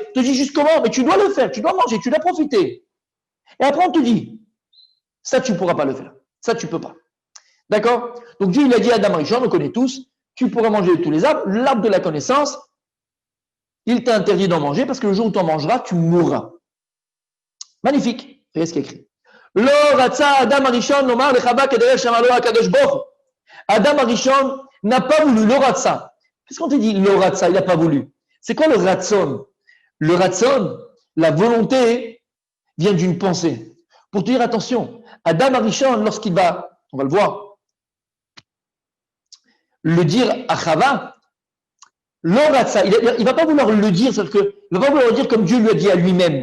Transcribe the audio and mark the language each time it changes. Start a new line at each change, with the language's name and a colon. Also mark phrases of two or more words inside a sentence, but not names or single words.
French: On te dit juste comment, mais tu dois le faire, tu dois manger, tu dois profiter. Et après, on te dit, ça, tu ne pourras pas le faire. Ça, tu ne peux pas. D'accord? Donc Dieu, il a dit à Adam Arishon, on le connaît tous, tu pourras manger de tous les arbres, l'arbre de la connaissance, il t'a interdit d'en manger parce que le jour où tu en mangeras, tu mourras. Magnifique. Regardez ce qu'il y a écrit.
Hebrew: אדם הראשון לומר לחוה כדרך שאמר לו הקדוש ברוך הוא.
French: Adam Arishon n'a pas voulu le ratsa. Qu'est-ce qu'on te dit le ratsa? Il n'a pas voulu. C'est quoi le ratson? Le ratson, la volonté, vient d'une pensée. Pour te dire attention, Adam Arishon, lorsqu'il va, on va le voir, le dire à Chava, l'oratsa, il ne va pas vouloir le dire, c'est-à-dire que, il ne va pas vouloir le dire comme Dieu lui a dit à lui-même.